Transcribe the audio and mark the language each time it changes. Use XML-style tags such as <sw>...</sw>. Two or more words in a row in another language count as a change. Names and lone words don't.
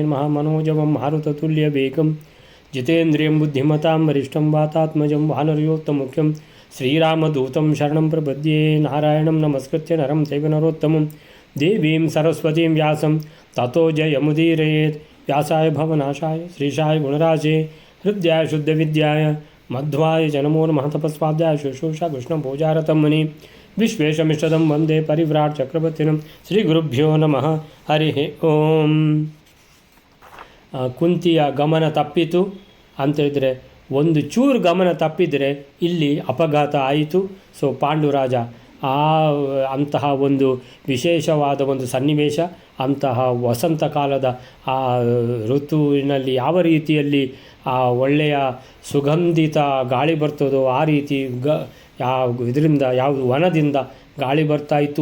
<sa>महामनोजवं मारुततुल्यवेगं जितेन्द्रियं बुद्धिमतां वरिष्ठं वातात्मजं वानरयोत्तमुख्यं श्रीरामदूतं शरणं प्रपद्ये नारायणं नमस्कृत्य नरं चैव नरोत्तमं देवीं सरस्वतीं व्यासं ततो जयमुदीरयेत् व्यासाय भवनाशाय श्रीशाय गुणराजे हृद्याय शुद्धविद्याय मध्वाय च नमो नमः तपस्वाध्याय शुश्रूषा कृष्णपूजारतं मुनि विश्वेशमिष्टदं वन्दे परिव्राट चक्रवर्तिनं श्रीगुरुभ्यो नमः हरिः ಓಂ.</sa> <kn>ಕುಂತಿಯ ಗಮನ ತಪ್ಪಿತು ಅಂತೇಳಿದರೆ, ಒಂದು ಚೂರು ಗಮನ ತಪ್ಪಿದರೆ ಇಲ್ಲಿ ಅಪಘಾತ ಆಯಿತು. ಸೊ ಪಾಂಡುರಾಜ ಅಂತಹ ಒಂದು ವಿಶೇಷವಾದ ಒಂದು ಸನ್ನಿವೇಶ, ಅಂತಹ ವಸಂತ ಕಾಲದ ಆ ಋತುವಿನಲ್ಲಿ ಯಾವ ರೀತಿಯಲ್ಲಿ ಆ ಒಳ್ಳೆಯ ಸುಗಂಧಿತ ಗಾಳಿ ಬರ್ತದೋ ಆ ರೀತಿ ಇದರಿಂದ ಯಾವುದು ವನದಿಂದ ಗಾಳಿ ಬರ್ತಾಯಿತ್ತು.</kn>